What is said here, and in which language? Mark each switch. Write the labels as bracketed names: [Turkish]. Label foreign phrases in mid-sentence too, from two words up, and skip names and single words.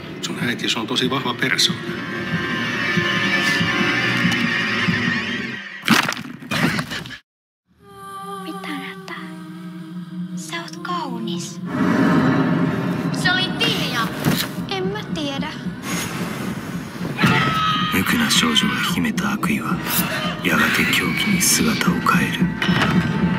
[Finnish] Sun äiti, se on tosi vahva persoona. Mitä näyttää? Sä oot kaunis. Se oli Tinja! En mä tiedä. [Japanese] 無垢な少女が秘めた悪意はやがて狂気に姿を変える。